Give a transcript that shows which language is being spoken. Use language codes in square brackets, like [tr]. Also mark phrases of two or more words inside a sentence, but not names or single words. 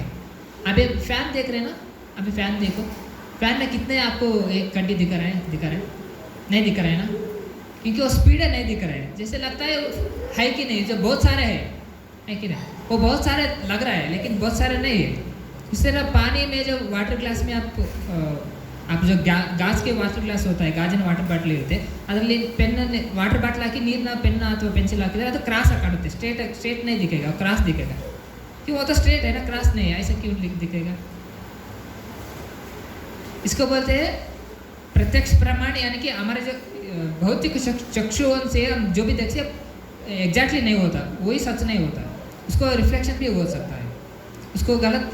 [hi] अब एक फैन देख रहे हैं ना, अभी फैन देखो, फैन में कितने आपको एक कड्डी दिख रहा है, नहीं दिख रहा है ना, क्योंकि वो स्पीड है, नहीं दिख रहा है, जैसे लगता है कि नहीं, जो बहुत सारे है कि नहीं, वो बहुत सारे लग रहा है लेकिन बहुत सारे नहीं है। इस तरह पानी में जो [en] water glass [hi] में आप जो गाज के [en] water glass [hi] होता है, [kn] ಗಾಜಿನ ವಾಟರ್ ಬಾಟಲ್ ಇರುತ್ತೆ, ಅದರಲ್ಲಿ ಪೆನ್ ವಾಟರ್ ಬಾಟಲ್ ಹಾಕಿ ನೀರನ್ನ ಪೆನ್ ಅಥವಾ पेंसिल ಹಾಕಿದ್ರೆ ಅದು [hi] क्रॉस काटते, स्ट्रेट नहीं दिखेगा, क्रॉस दिखेगा, क्यों वो तो स्ट्रेट है ना, क्रॉस नहीं है, ऐसा क्यों दिखेगा। इसको बोलते हैं प्रत्यक्ष प्रमाण, यानी कि हमारे जो भौतिक चक्षुओं से हम जो भी देखते एग्जैक्टली नहीं होता, वही सच नहीं होता, उसको रिफ्लेक्शन भी हो सकता है, उसको गलत।